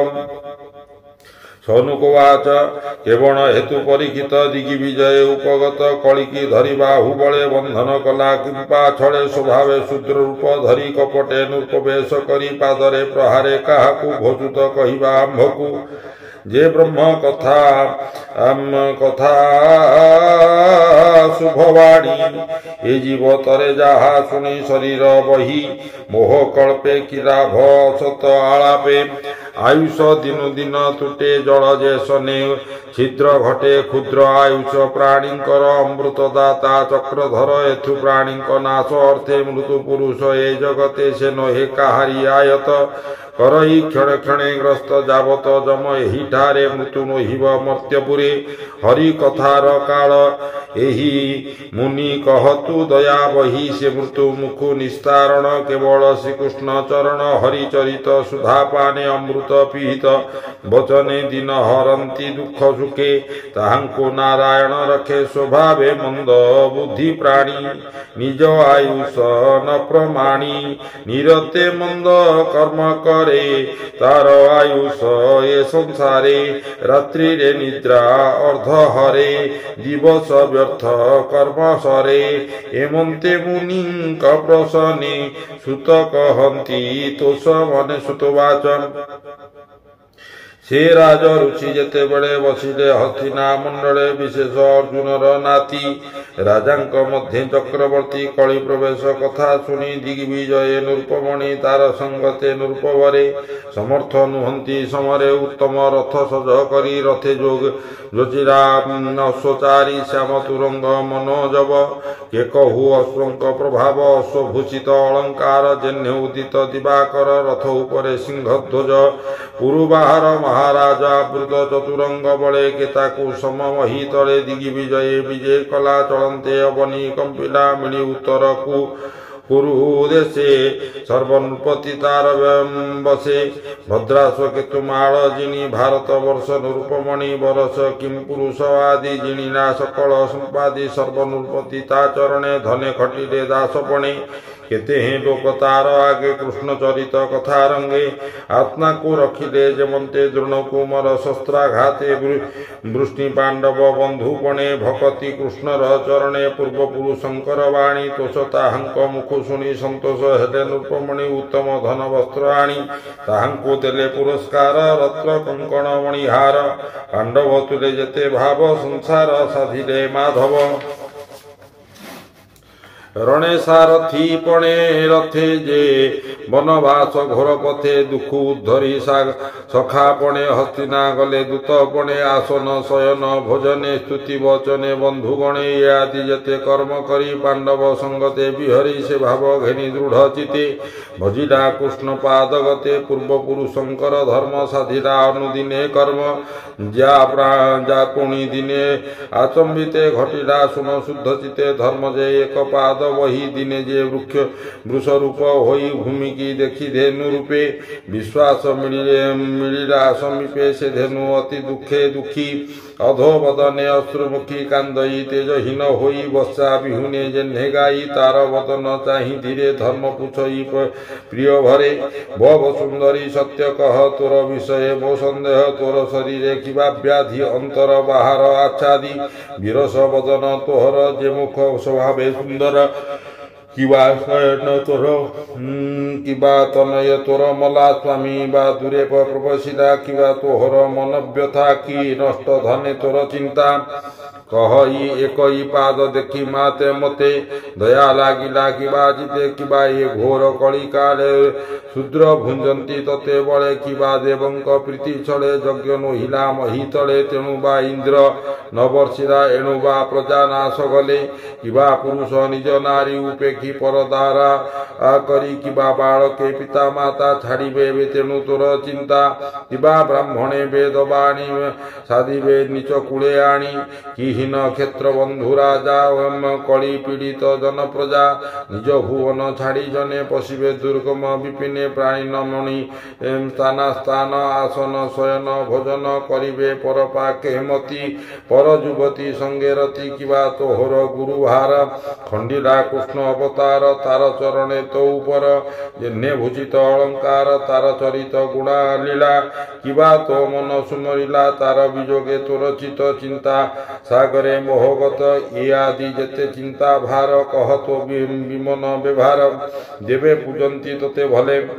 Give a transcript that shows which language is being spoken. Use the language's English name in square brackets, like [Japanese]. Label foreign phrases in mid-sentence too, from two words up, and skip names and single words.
[Odia] ସୌନୁକବାଚ କେବଳ ହେତୁ ପରୀକ୍ଷିତ ଦିଗ୍ବିଜୟ ଉପଗତ କଳିକି ଧରି ବାହୁବଳେ ବନ୍ଧନ କଲା କିମ୍ପା ଛଳେ ସ୍ୱଭାବେ ଶୂଦ୍ର ରୂପ ଧରି କପଟେ ନୃପବେଶ କରି ପାଦରେ ପ୍ରହାରେ କାହାକୁ ଭୋଜୁତ କହିବା ଆମ୍ଭକୁ ଯେ ବ୍ରହ୍ମ କଥା ଶୁଭବାଣୀ ଏ ଜୀବ ତରେ ଯାହା ଶୁଣି ଶରୀର ବହି ମୋହ କଳ୍ପେ କିରାଭ ସତ ଆଳାପେ ଆୟୁଷ ଦିନୁ ଦିନ ତୁଟେ ଜଳ ଯେ ସନେ ଛିଦ୍ର ଘଟେ କ୍ଷୁଦ୍ର ଆୟୁଷ ପ୍ରାଣୀଙ୍କର ଅମୃତଦାତା ଚକ୍ରଧର ଏଥୁ ପ୍ରାଣୀଙ୍କ ନାଶ ଅର୍ଥେ ମୃତ୍ୟୁ ପୁରୁଷ ଏ ଜଗତେ ସେ ନହେ କାହାରି ଆୟତ କରଇ କ୍ଷଣ କ୍ଷଣେ ଗ୍ରସ୍ତ ଯାବତ ଯମ ଏହି ଠାରେ ମୃତ୍ୟୁ ନହିବ ମର୍ତ୍ୟପୁରେ ହରି କଥାର କାଳ ଏହି ମୁନି କହତୁ ଦୟା ବହି ସେ ମୃତ୍ୟୁ ମୁଖୁ ନିସ୍ତାରଣ କେବଳ ଶ୍ରୀକୃଷ୍ଣ ଚରଣ ହରି ଚରିତ ସୁଧା ପାନେ ଅମୃତ ପୀହିତ ବଚନେ ଦିନ ହରନ୍ତି ଦୁଖ ସୁଖେ ତାହାଙ୍କୋ ନାରାୟଣ ରଖେ ସ୍ୱଭାବେ ମନ୍ଦ ବୁଦ୍ଧି ପ୍ରାଣୀ ନିଜ ଆୟୁଷ ନ ପ୍ରମାଣି ନିରତେ ମନ୍ଦ କର୍ମ କରେ ତାର ଆୟୁଷ ଏ ସଂସାରେ ରାତ୍ରି ରେ ନିଦ୍ରା ଅର୍ଦ୍ଧ ହରେ ଦିବସ ବ୍ୟର୍ଥ କର୍ମ ସରେ ଏମନ୍ତେ ମୁନି ପ୍ରସନ୍ନେ ସୁତ କହନ୍ତି ତୋଷ ମନେ ସୁତବାଚନ। ସେ ରାଜ ରୁଚି ଯେତେ ବଡ଼େ ବସିଲେ ହସ୍ତିନା ମଣ୍ଡଳେ ବିଶେଷ ଅର୍ଜୁନର ନାତି ରାଜାଙ୍କ ମଧ୍ୟ ଚକ୍ରବର୍ତ୍ତୀ କଳି ପ୍ରବେଶ କଥା ଶୁଣି ଦିଗ୍ବିଜୟ ନୃପମଣି ତାର ସଙ୍ଗତେ ନୃପବରେ ସମର୍ଥ ନୁହନ୍ତି ସମରେ ଉତ୍ତମ ରଥ ସଜ କରି ରଥେ ଯୋଗ ଯୋଚିରା ଅଶ୍ୱଚାରୀ ଶ୍ୟାମ ତୁରଙ୍ଗ ମନୋଜବ କେ କହୁ ଅଶ୍ୱଙ୍କ ପ୍ରଭାବ ଅଶ୍ୱଭୂଷିତ ଅଳଙ୍କାର ଜନ୍ୟ ଉଦିତ ଦିବାକର ରଥ ଉପରେ ସିଂହଧ୍ୱଜ ପୁରୁବାହର ମହାରାଜା ବୃତ ଚତୁରଙ୍ଗ ବଳେ କେତାକୁ ସମମହୀ ତଳେ ଦିଗ୍ବିଜୟ ବିଜୟ କଲା ଚଳନ୍ତେ ଅବନୀ କମ୍ପିଲା ମିଳି ଉତ୍ତର କୋ କୁରୁ ଦେଶେ ସର୍ବନୃପତି ତାର ବସେ ଭଦ୍ରାସ୍ୱ କେତୁମାଳ ଜିଣି ଭାରତ ବର୍ଷ ନୃପମଣି ବରସ କିମ ପୁରୁଷ ଆଦି ଜିଣିନା ସକଳ ସମ୍ପାଦି ସର୍ବନୃପତି ତା ଚରଣେ ଧନେ ଖଟିଲେ ଦାସପଣେ କେତେ ହୈଁ ଲୋକ ତାର ଆଗେ କୃଷ୍ଣ ଚରିତ କଥା ରଙ୍ଗେ ଆତ୍ମା କୋ ରଖିଲେ ଯମନ୍ତେ ଦ୍ରୋଣ କୁମର ଶସ୍ତ୍ରାଘାତେ ବୃଷ୍ଣି ପାଣ୍ଡବ ବନ୍ଧୁପଣେ ଭକ୍ତି କୃଷ୍ଣ ଚରଣେ ପୂର୍ବ ପୁରୁଷଙ୍କର ବାଣୀ ତୋଷ ତାହାଙ୍କ ମୁଖ ଶୁଣି ସନ୍ତୋଷ ହେଲେ ନୃପମଣି ଉତ୍ତମ ଧନ ବସ୍ତ୍ର ଆଣି ତାହାଙ୍କୋ ଦେଲେ ପୁରସ୍କାର ରତ୍ନ କଙ୍କଣ ମଣିହାର ପାଣ୍ଡବ ତୁଲେ ଯେତେ ଭାବ ସଂସାର ସାଧିଲେ ମାଧବ। ରଣେ ସାରଥୀ ପଣେ ରଥେ ଯେ ବନବାସ ଘୋର ପଥେ ଦୁଖ ଉଦ୍ଧରି ସଖା ପଣେ ହସ୍ତିନା ଗଲେ ଦୂତ ପଣେ ଆସନ ଶୟନ ଭୋଜନେ ସ୍ତୁତି ବଚନେ ବନ୍ଧୁଗଣେ ଆଦି ଯେତେ କର୍ମ କରି ପାଣ୍ଡବ ସଙ୍ଗତେ ବିହରି ସେ ଭାବ ଘେନି ଦୃଢ଼ ଚିତେ ଭଜିଲା କୃଷ୍ଣ ପାଦ ଗତେ ପୂର୍ବ ପୁରୁଷଙ୍କର ଧର୍ମ ସାଧିଲା ଅନୁଦିନେ କର୍ମ ଯା ପୁଣି ଦିନେ ଆଚମ୍ବିତେ ଘଟିଲା ଶୁଣ ଶୁଦ୍ଧ ଚିତେ ଧର୍ମ ଯେ ଏକ ପାଦ ବହି ଦିନେ ଯେ ବୃକ୍ଷ ରୂପ ହୋଇ ଭୂମି କି ଦେଖି ଧେନୁ ରୂପେ ବିଶ୍ୱାସ ମିଳିଲା ସମୀପେ ସେ ଧେନୁ ଅତି ଦୁଖେ ଦୁଖୀ ଅଧୋ ବଦନେ ଅଶ୍ରୁମୁଖୀ କାନ୍ଦଇ ତେଜହୀନ ହୋଇ ବସା ବିହୁନେ ଯେହ୍ନେ ଗାଈ ତାର ବଦନ ଚାହି ଧୀରେ ଧର୍ମ ପୁଛଇ ପ୍ରିୟ ଭରେ ଭବ ସୁନ୍ଦରୀ ସତ୍ୟ କହ ତୋର ବିଷୟ ମୋ ସନ୍ଦେହ ତୋର ଶରୀରେ କିବା ବ୍ୟାଧି ଅନ୍ତର ବାହର ଆଚ୍ଛାଦି ବିରସ ବଦନ ତୋହର ଯେ ମୁଖ ସ୍ୱଭାବେ ସୁନ୍ଦର କିବା ଶୟନ ତୋର କିବା ତନୟ ତୋର ମଲା ସ୍ୱାମୀ ବା ଦୂରେ ପ୍ରବଶିଲା କିବା ତୋହର ମନ ବ୍ୟଥା କି ନଷ୍ଟ ଧନେ ତୋର ଚିନ୍ତା କହି ଏକ ପାଦ ଦେଖି ମାତେ ମତେ ଦୟା ଲାଗିଲା କିବା ଜିତେ କିବା ଯେ ଘୋର କଳି କାଳେ ଶୂଦ୍ର ଭୁଞ୍ଜନ୍ତି ତତେ ବଳେ କିବା ଦେବଙ୍କ ପ୍ରୀତି ଛଳେ ଯଜ୍ଞ ନୋହିଲା ମହୀ ତଳେ ତେଣୁ ବା ଇନ୍ଦ୍ର ନ ବର୍ଷିଲା ଏଣୁ ବା ପ୍ରଜା ନାଶ ଗଲେ କିବା ପୁରୁଷ ନିଜ ନାରୀ ଉପେକ୍ଷି ପରଦାରା କରି କିବା ବାଳକେ ପିତା ମାତା ଛାଡ଼ିବେ ତେଣୁ ତୋର ଚିନ୍ତା କିବା ବ୍ରାହ୍ମଣେ ବେଦବାଣୀ ସାଧିବେ ନୀଚ କୂଳେ ଆଣି କି କ୍ଷେତ୍ର ବନ୍ଧୁ ରାଜା କଳି ପୀଡ଼ିତ ଜନ ପ୍ରଜା ନିଜ ଭୁବନ ଛାଡ଼ି ଜନେ ପଶିବେ ଦୁର୍ଗମ ବିପିନେ ପ୍ରାଣୀ ନମଣି ସ୍ଥାନ ସ୍ଥାନ ଆସନ ଶୟନ ଭୋଜନ କରିବେ ପର ପାକେ ମତି ପର ଯୁବତୀ ସଙ୍ଗେ ରତି କିବା ତୋହର ଗୁରୁହାର ଖଣ୍ଡିଲା କୃଷ୍ଣ ଅବତାର ତାର ଚରଣେ ତୋ ଉପର ଯେଣେ ଭୂଷିତ ଅଳଙ୍କାର ତାର ଚରିତ ଗୁଣା ଲୀଳା କିବା ତୋ ମନ ସୁମରିଲା ତାର ବିଯୋଗେ ତୋର ଚିତ ଚିନ୍ତା ସାଗରେ ମୋହଗତ ଏ ଆଦି ଯେତେ ଚିନ୍ତା ଭାର କହ ତୋ ବିମନ ବ୍ୟବହାର ଯେବେ ପୂଜନ୍ତି ତୋତେ ଭଲେ